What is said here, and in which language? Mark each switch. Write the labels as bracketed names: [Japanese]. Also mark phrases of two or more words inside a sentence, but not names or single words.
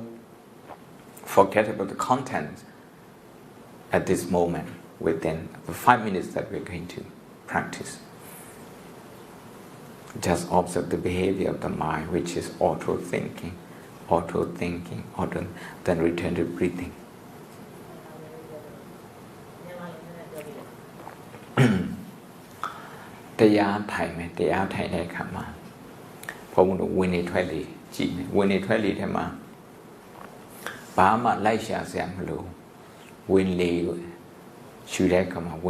[English] Forget about the content at this moment within the 5 minutes that we're going to practice. Just observe the behavior of the mind, which is auto-thinking, then return to breathing. [Burmese] တရားထိုင်မယ်တရားထိုင်တဲ့အခါမှာဘုံတို့ဝင်နေထွက်လေကြည့်မယ်ဝင်နေထွက်လေထဲမှာဘာမှလိုက်ရှာစရာမလိုဝင်လေရှူတဲ့အခါမှာဝင်